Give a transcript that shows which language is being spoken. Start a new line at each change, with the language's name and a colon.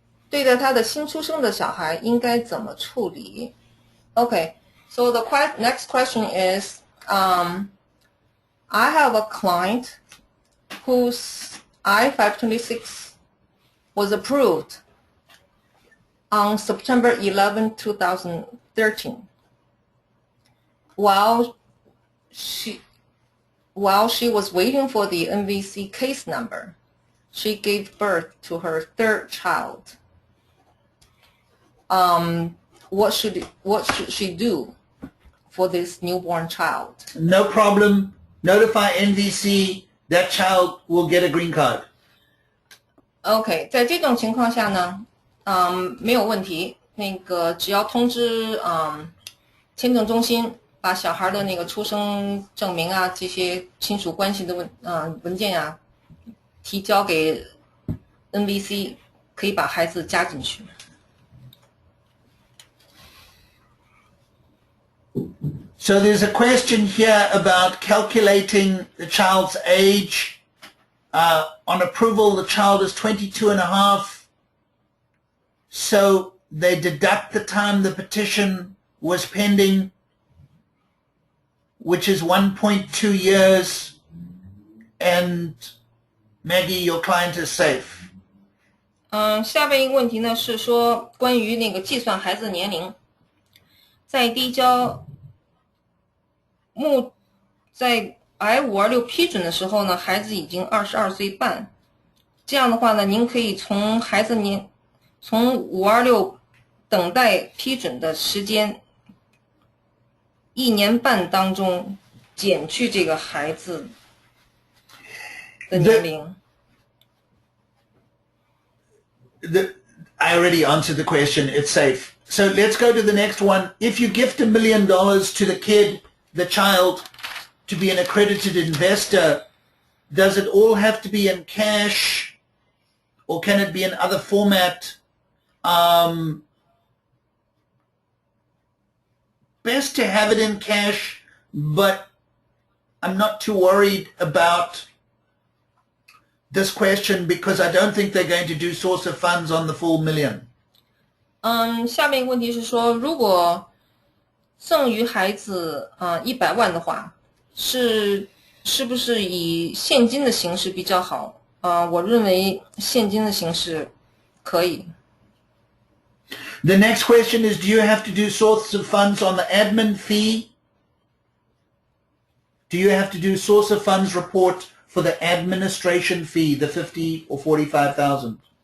Chinese: 对待他的新出生的小孩应该怎么处理？
English: Okay, so the next question is, I have a client whose I-526 was approved on September 11, 2013. While she was waiting for the NVC case number, she gave birth to her 3rd child. What should she do for this newborn child? No problem. Notify NVC. That child will get a green card.
Chinese: OK，在这种情况下呢，没有问题。那个只要通知签证中心，把小孩的那个出生证明啊，这些亲属关系的文件啊，提交给 NVC， 可以把孩子加进去。
English: So there's a question here about calculating the child's age. On approval, the child is 22 and a half. So they deduct the time the petition was pending, which is 1.2 years. And Maggie, your client is safe.
Chinese: 下边一个问题呢是说关于那个计算孩子年龄，在递交在 I-526 批准的时候呢，孩子已经22岁半。这样的话呢，您可以从从526等待批准的时间1年半当中减去这个孩子的年龄。
English: I already answered the question. It's safe. So let's go to the next one. If you gift $1 million to the kid, the child, to be an accredited investor, does it all have to be in cash, or can it be in other format? Best to have it in cash, but I'm not too worried about this question because I don't think they're going to do source of funds on the full $1 million.
Chinese: 下面一个问题是说，如果赠予孩子100万的话，是不是以现金的形式比较好？我认为现金的形式可以。
English: The next question is, do you have to do source of funds on the admin fee? Do you have to do source of funds report for the administration fee, the 50 or 45,000?